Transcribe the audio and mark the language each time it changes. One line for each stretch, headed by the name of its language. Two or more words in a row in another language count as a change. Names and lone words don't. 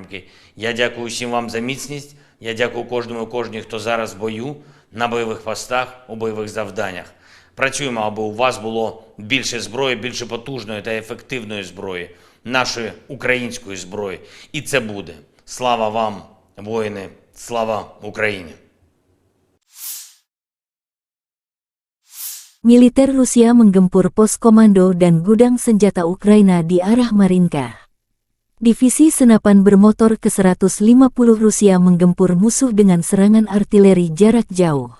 Ukrainian: Я дякую всім вам за міцність, я дякую кожному і кожній, хто зараз в бою, на бойових постах, у бойових завданнях. Працюємо, аби у вас було більше зброї, більше потужної та ефективної зброї, нашої української зброї. І це буде. Слава вам, воїни, слава Україні!
Indonesian: Militer Rusia menggempur pos komando dan gudang senjata Ukraina di arah Marinka. Divisi senapan bermotor ke-150 Rusia menggempur musuh dengan serangan artileri jarak jauh.